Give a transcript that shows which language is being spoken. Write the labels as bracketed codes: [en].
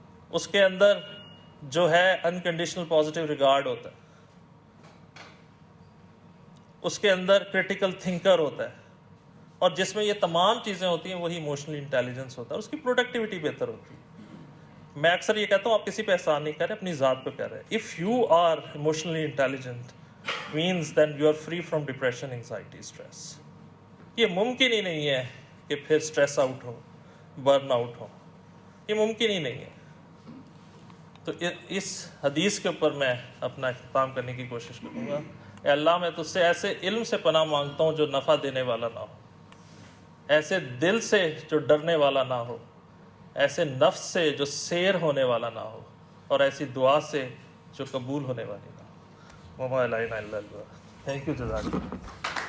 [ur] اس کے اندر جو ہے انکنڈیشنل پازیٹیو ریگارڈ ہوتا ہے. اس کے اندر کریٹیکل تھنکر ہوتا ہے. اور جس میں یہ تمام چیزیں ہوتی ہیں وہی ایموشنل انٹیلیجنس ہوتا ہے. اس کی پروڈکٹیوٹی بہتر ہوتی ہے. میں اکثر یہ کہتا ہوں آپ کسی پہ احسان نہیں کر رہے, اپنی ذات پہ کر رہے ہیں. [en] If you are emotionally intelligent means then you are free from depression, anxiety, stress. [ur] یہ ممکن ہی نہیں ہے کہ پھر سٹریس آؤٹ ہو, برن آؤٹ ہو, یہ ممکن ہی نہیں ہے. تو اس حدیث کے اوپر میں اپنا اختتام کرنے کی کوشش کروں گا. اے اللہ میں تجھ سے ایسے علم سے پناہ مانگتا ہوں جو نفع دینے والا نہ ہو, ایسے دل سے جو ڈرنے والا نہ ہو, ایسے نفس سے جو سیر ہونے والا نہ ہو, اور ایسی دعا سے جو قبول ہونے والی نہ ہو. [ar] وما علینا الا البلاغ. [en] thank you, [ur] جزاک اللہ.